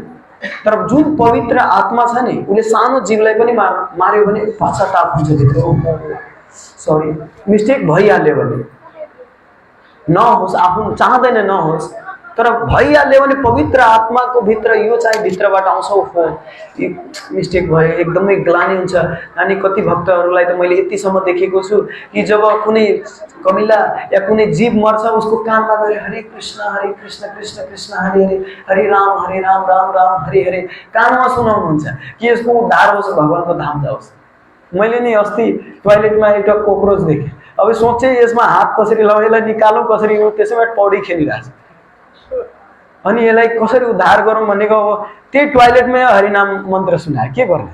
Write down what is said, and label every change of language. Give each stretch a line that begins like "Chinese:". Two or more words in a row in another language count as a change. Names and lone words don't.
Nepali: तर जुन पवित्र आत्मा छ नि उसले सानो जीवलाई पनि मार्यो भने पश्चाताप हुन्छ भित्र,
English: sorry mistake
Nepali: भइहाल्यो भने नहोस्, आफू चाहँदैन नहोस्, तर भइहाल्यो भने पवित्र आत्माको भित्र यो चाहिँ भित्रबाट आउँछ, हो मिस्टेक भयो, एकदमै ग्लानि हुन्छ। अनि कति भक्तहरूलाई त मैले यतिसम्म देखेको छु कि जब कुनै कमिला या कुनै जीव मर्छ उसको कानमा गएर हरे कृष्ण कृष्ण कृष्ण हरे हरे, हरे राम राम राम हरे हरे कानमा सुनाउनुहुन्छ कि यसको उद्धार होस्, भगवानको धाम जाओस्। मैले नि अस्ति टोयलेटमा एउटा कोक्रोच देखेँ। अब सोचेँ यसमा हात कसरी लगाऊ, यसलाई निकालौँ कसरी, त्यसैबाट पौडी खेलिरहेछ। अनि यसलाई कसरी उद्धार गरौँ भनेको अब त्यही टोयलेटमै हरिनाम मन्त्र सुनायो, के गर्ने।